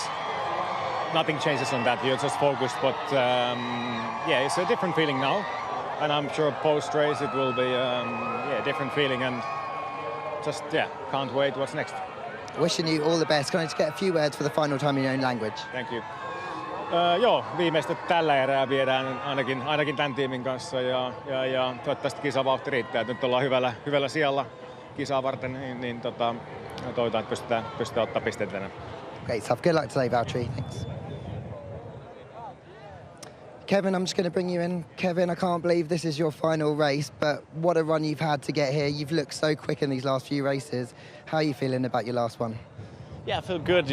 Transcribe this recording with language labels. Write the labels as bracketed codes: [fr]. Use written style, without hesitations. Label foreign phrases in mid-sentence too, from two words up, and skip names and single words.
[en] Nothing changes on that. You're just focused. But yeah, it's a different feeling now, and I'm sure post-race it will be a different feeling. And just can't wait. What's next? Wishing you all the best. Can I just get a few words for the final time in your own language? Thank you. [fi] Joo, viimeistä tällä erää viedään ainakin tämän tiimin kanssa ja toivottavasti kisavauhti riittää. Nyt ollaan hyvällä sijalla kisaa varten, niin toivotaan, että pystytään ottaa pisteet tänään. [en] Great stuff. Good luck today, Valtteri. Thanks. Kevin, I'm just going to bring you in. Kevin, I can't believe this is your final race, but what a run you've had to get here. You've looked so quick in these last few races. How are you feeling about your last one? Yeah, I feel good.